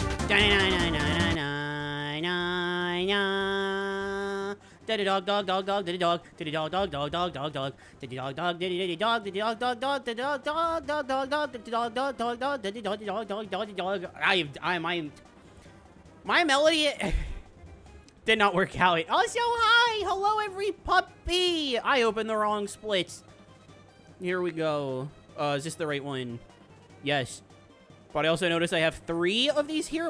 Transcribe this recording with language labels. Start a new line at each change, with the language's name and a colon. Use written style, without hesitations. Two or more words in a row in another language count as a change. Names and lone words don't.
English: Diddy dog dog dog dog diddy dog diddy dog dog dog dog dog dog diddy dog dog diddy dog diddy dog dog dog diddy dog dog dog dog dog diddy dog dog dog dog diddy dog dog dog dog dog. My melody did not work out. Also, hi, hello every puppy. I opened the wrong splits. Here we go. Is this the right one? Yes. But I also noticed I have 3 of these here.